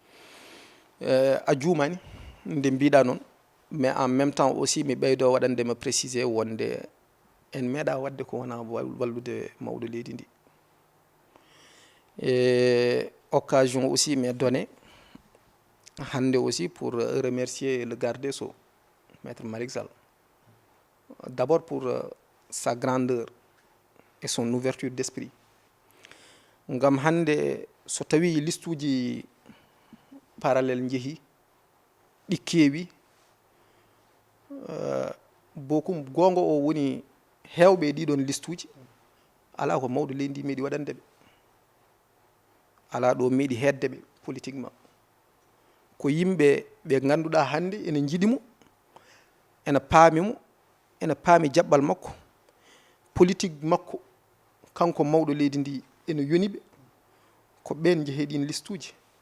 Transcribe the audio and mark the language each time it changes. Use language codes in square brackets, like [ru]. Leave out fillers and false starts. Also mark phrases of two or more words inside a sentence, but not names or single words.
[ff] a juumani nde mbiɗa noon [fr] mais en même temps aussi [ff] mi ɓeydo waɗandema préciser wonde en meeɗa wadde ko wona wallude mawɗo leydi ndi [fr] et occasion aussi m'est donnée hande aussi pour remercier le garde des Sceaux maître Malick Sall d'abord pour sa grandeur et son ouverture d'esprit [ff] ngam hande so tawi liste uji parallèle jeehi ɗi keewi bokum gonga o woni hewɓe ɗiɗon liste uji ala ko mawɗo leydi ndi meeɗi waɗandeɓe ala ɗo meeɗi hedde ɓe politiquement ko yimɓe ɓe ganduɗa hande ene jiiɗi mo ene paami mo ene paami jaɓɓal makko politique makko kanko mawɗo leydi ndi ene yoniɓe ko ɓen jeeheɗin listuji